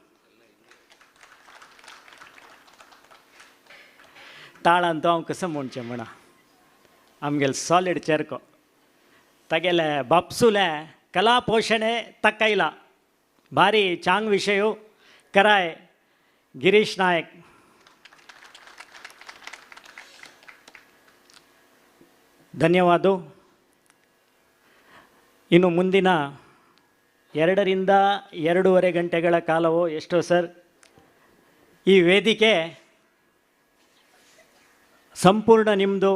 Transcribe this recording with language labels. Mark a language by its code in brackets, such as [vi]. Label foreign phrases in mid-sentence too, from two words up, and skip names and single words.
[kok] ताळांतू हांव कसं म्हणचें म्हणा आमगेल सॉलिड चेरको तगेले बापसुले कला पोषणे तक्कैला भारी चांग विषय कराय गिरीश नायक. [kn] ಧನ್ಯವಾದ. ಇನ್ನು ಮುಂದಿನ 2 ರಿಂದ 2.5 ಗಂಟೆಗಳ ಕಾಲವೋ ಎಷ್ಟೋ ಸರ್ ಈ ವೇದಿಕೆ ಸಂಪೂರ್ಣ ನಿಮ್ಮದು.